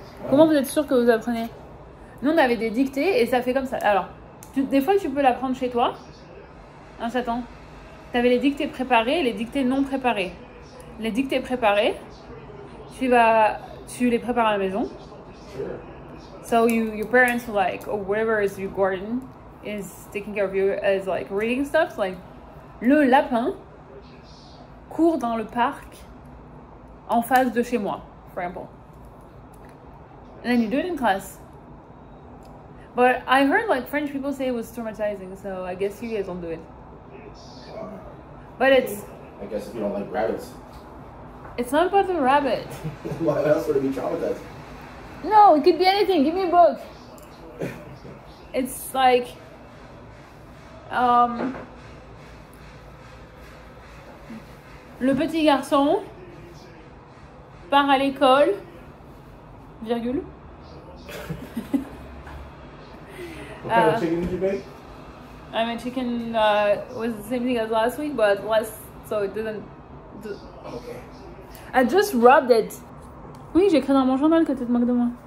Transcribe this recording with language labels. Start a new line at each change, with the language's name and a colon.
French: Comment vous êtes sûr que vous apprenez? Nous on avait des dictées et ça fait comme ça. Alors, des fois tu peux l'apprendre chez toi. Hein, Satan? Tu avais les dictées préparées et les dictées non préparées. Les dictées préparées, tu les prépares à la maison.
English: So your parents were like, or whoever is your guardian is taking care of you as like reading stuff. So, like,
French: le lapin court dans le parc en face de chez moi,
English: for example. And then you do it in class. But I heard like French people say it was traumatizing, so I guess you guys don't do it. But it's... I guess if you don't like rabbits. It's not about the rabbit. Why else would it be traumatized? No, it could be anything. Give me a book. It's like...
French: le petit garçon part à l'école, virgule.
English: What kind of chicken did you bake? I mean, chicken was the same thing as last week, but less, so it didn't... Okay. I just rubbed it.
French: Oui, j'ai écrit dans mon journal que tu te moques de moi.